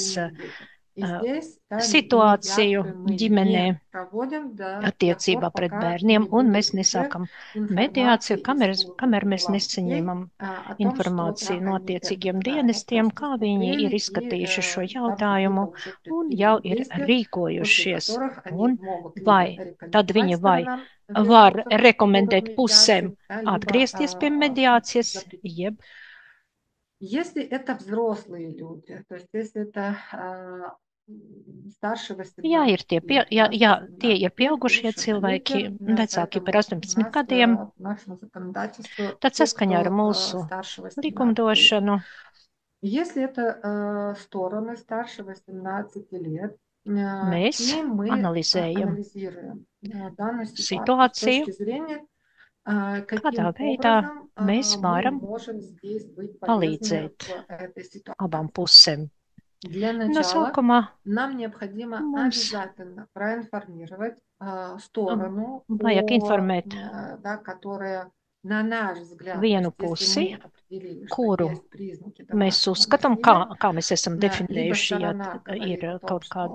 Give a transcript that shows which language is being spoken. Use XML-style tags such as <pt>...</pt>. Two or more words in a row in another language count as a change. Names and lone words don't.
<lv>vardarbības situāciju ģimenē attiecībā pret bērniem, un mēs nesākam mediāciju, kamēr mēs nesaņemam informāciju no attiecīgiem dienestiem, kā viņi ir izskatījuši šo jautājumu un jau ir rīkojušies, un tad viņi var rekomendēt pusēm atgriezties pie mediācijas, jeb</lv> <ru>Если это взрослые люди, то есть если это старше 18</ru> <lv>tie ir pieaugušie cilvēki, vecāki par 18 gadiem, tad saskaņā ar mūsu likumdošanu.</lv> <ru>Если это стороны старше 18 лет,</ru> <lv>mēs analizējam situāciju, kādā veidā mēs varam palīdzēt abām pusēm. No sākumā mums vajag informēt vienu pusi, kuru mēs uzskatām, kā mēs esam definējuši, ja ir kaut</lv>